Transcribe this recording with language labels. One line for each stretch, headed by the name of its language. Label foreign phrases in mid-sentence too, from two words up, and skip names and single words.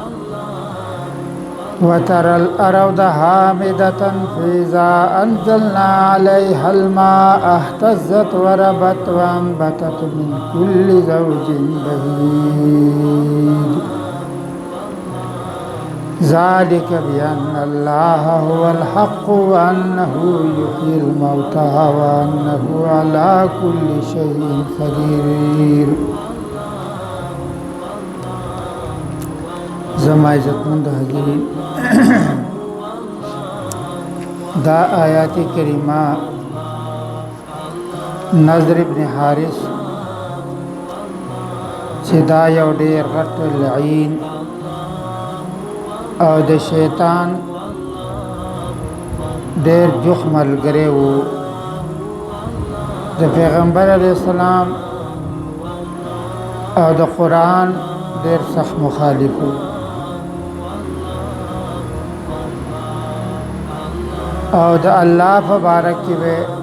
Arabic: وترى الأرض هامدة فإذا أنزلنا عليها الماء اهتزت وربت وأنبتت من كل زوج بهيج ذلك بأن الله هو الحق وأنه يحيي الموتى وأنه على كل شيء قدير.
Pashto: زما عزتمند حاضرین، دا آیات کریمہ نضر ابن حارث چې دا یو ډېر غټ لعین او د شیطان ډېر جوخ ملګری و، د پیغمبر
Arabic: علیه السلام
Pashto: او د قرآن ډېر سخت مخالف و او د الله په باره کې به